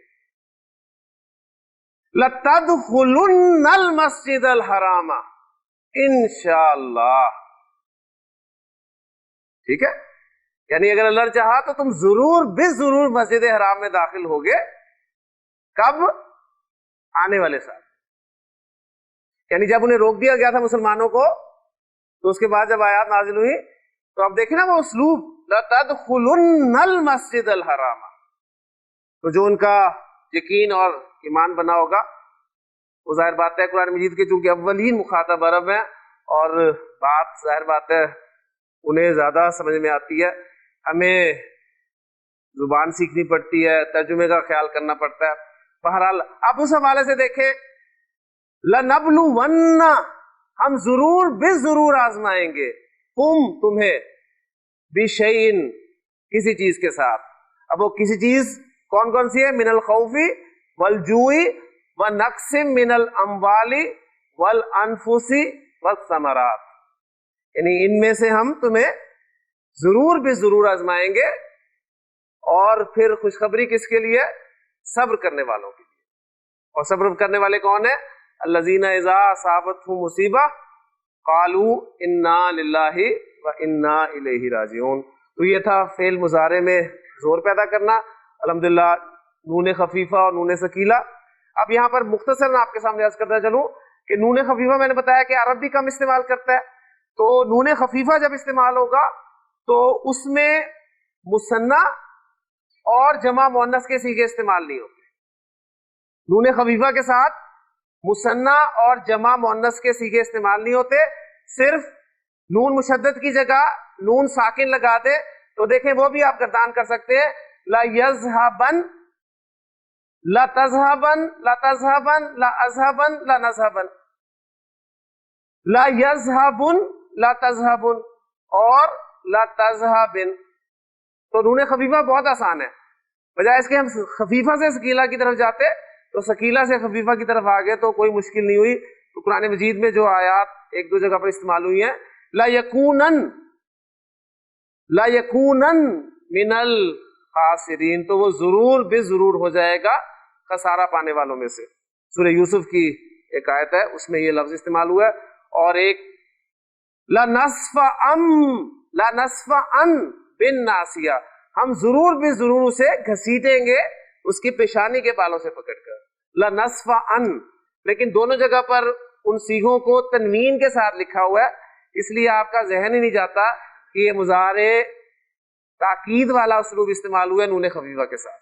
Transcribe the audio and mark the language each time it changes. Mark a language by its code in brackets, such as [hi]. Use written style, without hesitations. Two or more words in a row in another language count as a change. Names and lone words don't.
[ar] لتدخلن المسجد الحرام إن شاء الله, [hi] ठीक है। यानी अगर अल्लाह ने चाहा तो तुम जरूर बिजरूर मस्जिद हराम में दाखिल होगे। कब? आने वाले साल। यानी जब उन्हें रोक दिया गया था मुसलमानों को, तो उसके बाद जब आयत नाजिल हुई तो अब देखिए ना वो उसलूब, [ar] لتدخلن المسجد الحرام. [hi] तो जो उनका यकीन और ईमान बना होगा वो जाहिर बात है कुरान मजीद के चूंकि अव्वलीन मुखातब अरब है और बात जाहिर बात है उन्हें ज्यादा समझ में आती है, हमें जुबान सीखनी पड़ती है, तर्जुमे का ख्याल करना पड़ता है। बहरहाल अब उस हवाले से देखें, लनबलुवन्ना, हम जरूर बेजरूर आजमाएंगे, तुम्हें बिशैइन, किसी चीज के साथ। अब वो किसी चीज कौन कौन सी है? [ar] من الخوف والجوع ونقص من الأموال والأنفس والثمرات, [hi] यानी इनमें से हम तुम्हें जरूर बेजरूर आजमाएंगे। और फिर खुशखबरी किसके लिए? सब्र करने वालों के लिए। और सब्र करने वाले कौन है? [ar] الذين إذا أصابتهم مصيبة قالوا إنا لله وإنا إليه راجعون. [hi] तो ये था फेल मुजारे में जोर पैदा करना, अल्हम्दुलिल्लाह नून खफीफा और नून सकीला। अब यहाँ पर मुख्तसरन आपके सामने अर्ज करता चलूं कि नून खफीफा मैंने बताया कि अरब भी कम इस्तेमाल करता है, तो नून खफीफा जब इस्तेमाल होगा तो उसमें मुसन्ना और जमा मुअन्नस के सीगे इस्तेमाल नहीं होते। नून खफीफा के साथ मुसन्ना और जमा मुअन्नस के सीगे इस्तेमाल नहीं होते, सिर्फ नून मुशद्दद की जगह नून साकिन लगा दे तो देखें वो भी आप गर्दान कर सकते हैं। [ar] لا يذهبن، لا تذهبن، لا تذهبن، لا أذهبن، لا نذهبن، لا يذهبن، لا تذهبن और لا تذهبن. [hi] तो नून खफीफा बहुत आसान है, बजाय इसके हम खफीफा से सकीला की तरफ जाते तो सकीला से खफीफा की तरफ आ गए तो कोई मुश्किल नहीं हुई। तो कुरान मजीद में जो आयात एक दो जगह पर इस्तेमाल हुई है, [ar] ليكونا من الخاسرين, [hi] तो वो जरूर बेजरूर हो जाएगा खसारा पाने वालों में से। सूरह यूसुफ की एक आयत है उसमें ये लफ्ज इस्तेमाल हुआ है। और एक [ar] لنسفعا بالناصية, [hi] हम जरूर बेजरूर उसे घसीटेंगे उसकी पेशानी के बालों से पकड़कर, [ar] لنسفعا. [hi] लेकिन दोनों जगह पर उन सीगों को तनवीन के साथ लिखा हुआ है, इसलिए आपका जहन ही नहीं जाता कि ये मुजारे ताकीद वाला उसलूब इस्तेमाल हुआ है नून खफीफा के साथ।